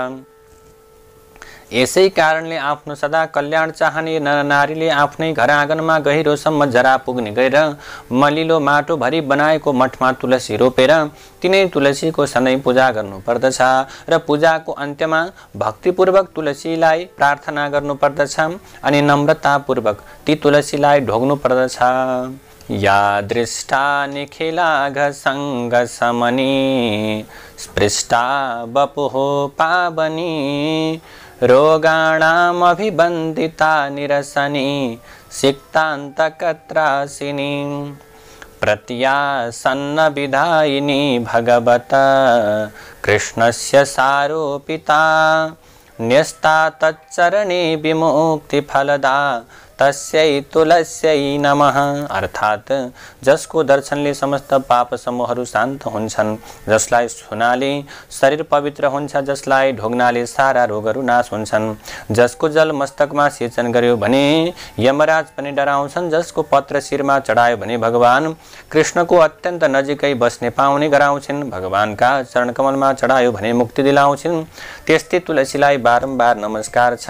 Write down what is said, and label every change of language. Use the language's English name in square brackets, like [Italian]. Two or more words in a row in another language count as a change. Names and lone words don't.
[Nepali] यसै कारणले आफ्नो सदा कल्याण चाहने नरनारीले आफ्नै घर आँगनमा गहिरोसम्म जरा पुग्ने गरेर मलिलो माटो भरि बनाएको मठमा तुलसी रोपेर तिनै तुलसीको सधैँ पूजा गर्नु पर्दछ र पूजाको अन्त्यमा भक्तिपूर्वक तुलसीलाई प्रार्थना गर्नु पर्दछ अनि नम्रतापूर्वक ती तुलसीलाई ढोग्नु पर्दछ। [Sanskrit] या दृष्टा निखिलाघ संग समनी स्पृष्टा वपुः पावनी रोगाणाम अभिबन्धिता निरसनी सिक्तान्तकत्रासिनी प्रत्यासन्न विधायिनी भगवत कृष्णस्य सारोपिता न्यस्ता तच्चरणे विमुक्ति फलदा तस्यै तुलस्यै नमः। [Nepali] अर्थात् जसको दर्शनले समस्त पाप समूहहरू शान्त हुन्छन्, जसलाई छुनाले शरीर पवित्र हुन्छ, जसलाई ढोग्नाले सारा रोगहरू नाश हुन्छन्, जसको जल मस्तकमा सेचन गर्यो भने यमराज पनि डराउँछन्, जसको पत्र शिरमा चढायो भने भगवान कृष्णको अत्यन्त नजिकै बस्ने पाउने गराउँछिन्, भगवानका चरणकमलमा चढायो भने मुक्ति दिलाउँछिन्, त्यस्तै तुलसीलाई बारम्बार नमस्कार छ।